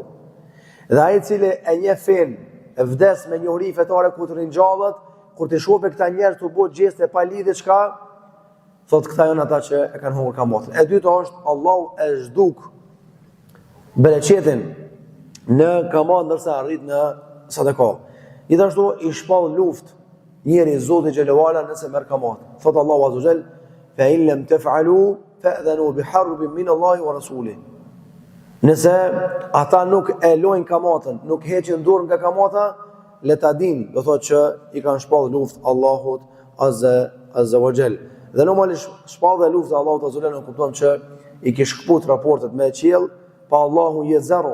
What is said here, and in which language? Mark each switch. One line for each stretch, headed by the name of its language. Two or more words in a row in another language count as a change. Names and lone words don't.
Albanian: Dhe ai i cili e njeh fen, e vdes me njohuri fetare ku të ringjallet, kur të shohë këta njerëz të bëjnë gjeste pa lidhje çka, thotë këta janë ata që e kanë humbur kamatën. E dyta është Allahu e zhduk bereqetin në kamat ndërsa arrit në sadaka. Gjithashtu i shpall luftë njeri Zoti
Arabic: جل وعلا
Albanian: nëse merr kamat. Thotë Allahu
Arabic: عز وجل, فإن لم تفعلوا فأذنوا بحرب من الله ورسوله.
Albanian: Nëse ata nuk e lojnë kamatën, nuk heqin dorë nga kamata, le ta dinë, do thotë që i kanë shpall luftë Allahut
Arabic: عز وجل.
Albanian: Dhe normalisht shpall dhe luftë Allahut
Arabic: عز وجل,
Albanian: ne kuptojmë që i kish shkput raportet me qiell, pa Allahu je zero.